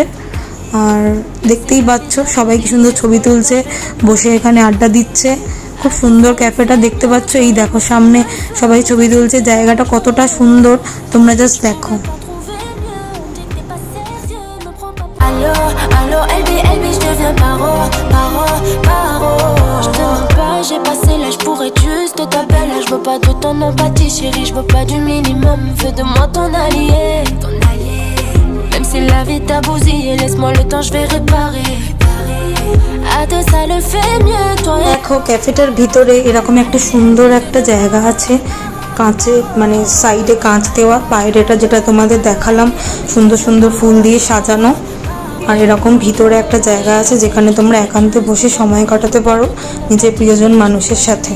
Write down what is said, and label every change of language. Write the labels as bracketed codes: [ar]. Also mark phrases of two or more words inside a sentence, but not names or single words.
[bn] আর দেখতেই পাচ্ছ সবাই কি সুন্দর ছবি তুলছে, বসে এখানে আড্ডা দিচ্ছে। খুব সুন্দর ক্যাফেটা দেখতে পাচ্ছ, এই দেখো সামনে সবাই ছবি তুলছে, জায়গাটা কতটা সুন্দর তোমরা জাস্ট দেখো। [fr] Allo, allo, LB, je deviens paro, paro, paro. Je te mens pas, j'ai passé l'âge pour être juste ta belle. Je veux pas de ton empathie chérie, je veux pas du minimum. Fais de moi ton allié, ton allié. Même si la vie t'a bousillé, laisse-moi le temps, je vais réparer. À deux ça le fait mieux, toi. [bn] দেখো ক্যাফেটার ভিতরে এরকম একটা সুন্দর একটা জায়গা আছে, কাঁচে মানে সাইডে কাঁচ দেওয়া, বাইরেটা যেটা তোমাদের দেখালাম সুন্দর সুন্দর ফুল দিয়ে সাজানো। আর এরকম ভিতরে একটা জায়গা আছে যেখানে তোমরা একান্তে বসে সময় কাটাতে পারো নিজের প্রিয়জন মানুষের সাথে।